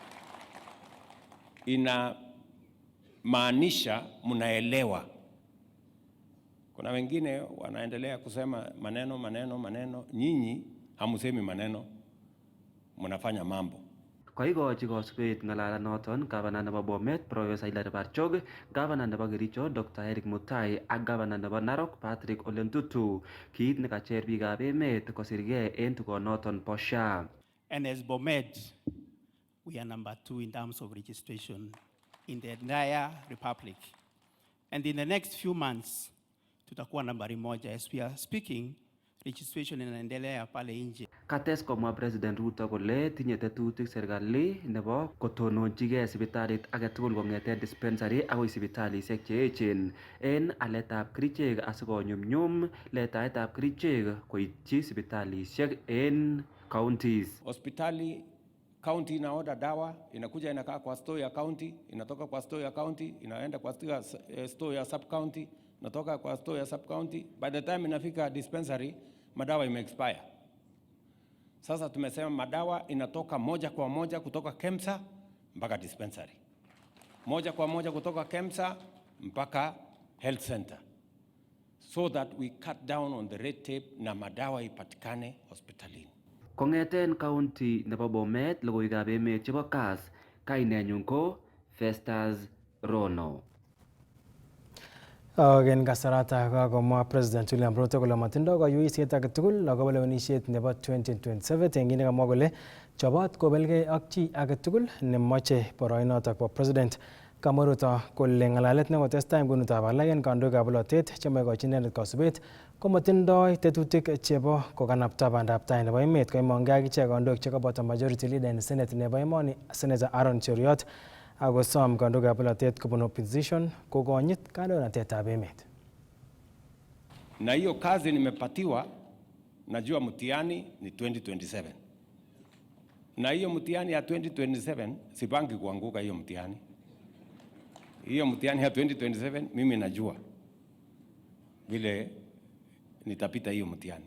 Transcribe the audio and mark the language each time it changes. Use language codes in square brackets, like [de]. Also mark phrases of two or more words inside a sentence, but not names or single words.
[sw] Ina maanisha mnaelewa. Kuna wengine wanaendelea kusema maneno, nyinyi hamusemi maneno, mnafanya mambo. [kln] Koikochi kosubet ng'alalanoton gavana nebo Bomet Professor Hilary Barchok, gavana nebo Kericho Dr. Eric Mutai ak gavana nebo Narok Patrick Ole Ntutu kiit nekacher biikab emet kosirgei en tugonoton bo SHA. [en] And as Bomet, we are number 2 in terms of registration in the entire republic. And in the next few months, [sw] tutakuwa nambari moja. [en] As we are speaking, registration [sw] inaendelea pale nje. [kln] Kates komwa President Ruto kole tinye tetutik serikali nebo kotononchigei sipitalit age tugul kong'eten dispensary akoi sipitalisiek che echen en aletab kerichek asikonyumnyum letaetab kerichek koityi sipitalisiek en counties. [sw] Hospitali county ina order dawa, inakuja inakaa kwa store ya county, inatoka kwa store ya county, inaenda kwa store ya [en] sub county, [sw] inatoka kwa store ya [en] sub county. [sw] By the time inafika dispensary, madawa ime-expire. Sasa tumesema madawa inatoka moja kwa moja kutoka KEMSA mpaka dispensary. Moja kwa moja kutoka KEMSA mpaka health center. [en] So that we cut down on the red tape [sw] na madawa ipatikane hospitalini. [kln] Kong'eten county nebo Bomet logoiwekab emet chebo Kass, kainenyun ko Festus Rono. En kasarata kakomwa President William Ruto kole matindoi kayuiset age tugul akobo lewenisiet nebo 2027 en kit kamwa kole chobot kobelgei ak chi age tugul nemoche boroinotok bo president. Kamwa Ruto kole ng'alalet nekotestai ngunutab alak en kandoikab bolotet chemoe kochi inendet kasubet komatindoi tetutik chebo kokanapta bandab tai nebo emet koimongei ak ichek kandoik chekaboto [en] majority leader [kln] en Senate nebo emoni Senator Aaron Cheruiyot akosom kandoikab polatet kobun opposition kokonyit kandoinatetab emet. [sw] Na hiyo kazi nimepatiwa, najua mtihani ni 2027. Na hiyo mtihani ya 2027 sipangi kuanguka hiyo mtihani. Hiyo mtihani ya 2027 mimi najua vile nitapita hiyo mtihani.